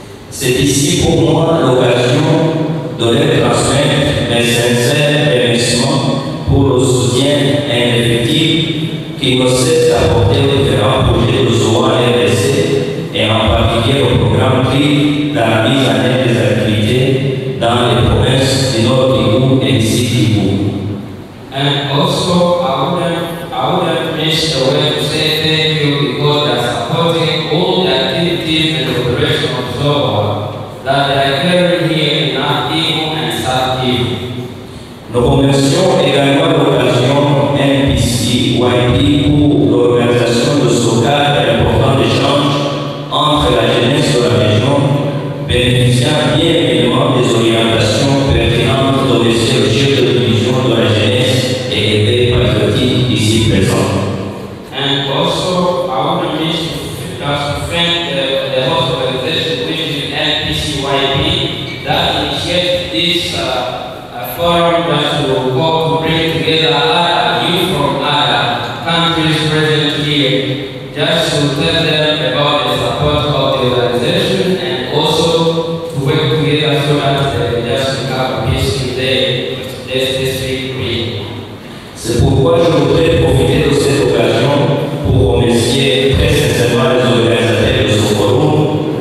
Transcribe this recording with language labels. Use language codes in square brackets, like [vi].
[fr] C'est ici pour moi l'occasion de leur transmettre mes sincères remerciements pour le soutien indéfectible qui ne cesse d'apporter aux différents projets de Zoa RDC et en particulier au programme pris dans la mise en œuvre des activités dans les provinces du Nord Kivu et du Sud Kivu. [en] And also, I wouldn't miss the way to say thank you because they are supporting all the activities and the operation of Zoa that are occurring here in North Kivu and South Kivu. [fr] Nous remercions également l'occasion NPC YP pour l'organisation de ce cadre important d'échange entre la jeunesse de la région, bénéficiant bien évidemment des orientations pertinentes de monsieur le chef de division de la jeunesse et des patriotiques ici présents. [en] And also, I want to miss to thank the host organization, which is NPCYP, that initiated this forum that will go to bring together other youth from other countries present here, just to tell them about the support of the organization and also to work together so that they just become a peace in the specific region. [fr] C'est pourquoi je voudrais profiter de cette occasion pour remercier très sincèrement les organisateurs de ce forum.